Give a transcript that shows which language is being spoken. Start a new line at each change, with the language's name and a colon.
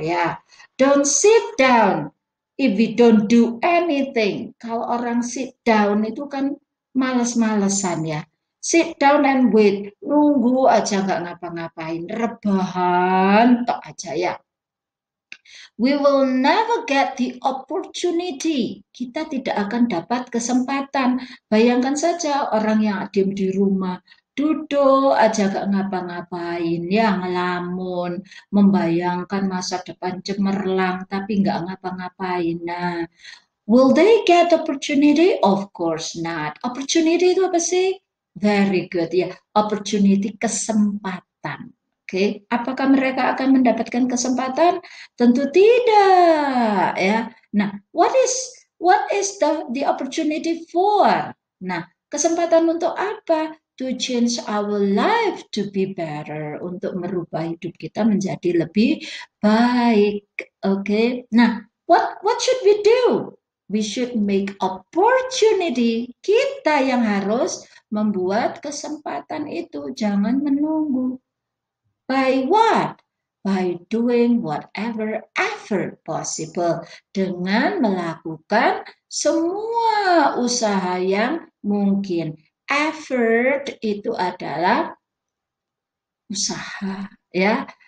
English: Ya, don't sit down if we don't do anything.
Indonesian: Kalau orang
English: sit down
Indonesian: itu kan males-malesan ya.
English: Sit down and wait,
Indonesian: nunggu aja nggak ngapa-ngapain, rebahan tok aja ya.
English: We will never get the opportunity.
Indonesian: Kita tidak akan dapat kesempatan. Bayangkan saja orang yang diam di rumah, duduk aja gak ngapa-ngapain, ya ngelamun, membayangkan masa depan cemerlang, tapi nggak ngapa-ngapain.
English: Nah, will they get opportunity? Of course not. Opportunity
Indonesian: itu apa sih?
English: Very good ya.
Indonesian: Opportunity, kesempatan. Oke, apakah mereka akan mendapatkan kesempatan? Tentu tidak, ya.
English: Nah, what is the opportunity for?
Indonesian: Nah, kesempatan untuk apa?
English: To change our life to be better,
Indonesian: untuk merubah hidup kita menjadi lebih baik.
English: Oke. Nah, what should we do? We should make opportunity.
Indonesian: Kita yang harus membuat kesempatan itu, jangan menunggu.
English: By what? By doing whatever effort possible.
Indonesian: Dengan melakukan semua usaha yang mungkin. Effort itu adalah usaha, ya.